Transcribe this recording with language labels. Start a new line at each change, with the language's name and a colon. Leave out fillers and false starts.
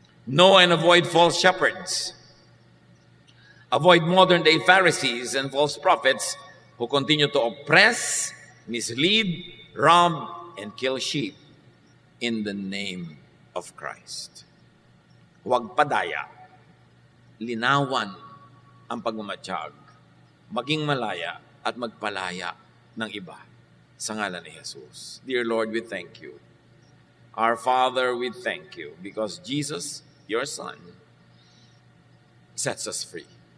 English: Know and avoid false shepherds. Avoid modern-day Pharisees and false prophets who continue to oppress, mislead, rob, and kill sheep in the name of Christ.
Filipino: Huwag padaya. Linawan ang pagmamatsyag. Maging malaya at magpalaya ng iba sa ngalan ni Jesus.
English: Dear Lord, we thank you. Our Father, we thank you because Jesus, your Son, sets us free.